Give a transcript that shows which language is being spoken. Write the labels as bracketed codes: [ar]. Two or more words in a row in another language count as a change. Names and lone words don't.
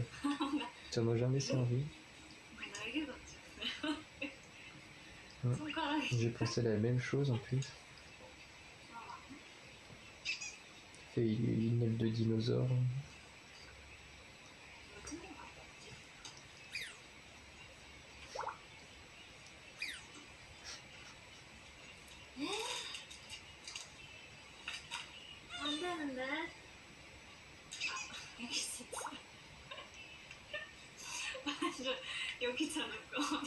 [fr] Ça m'a jamais servi. [ko] 날개 같지 않아요? 응. 손가락이 [fr] J'ai pensé la même chose en plus. Fait une aile de dinosaure. [ko] 안 되는데. 여기 있어. 완전 여기 잡을까?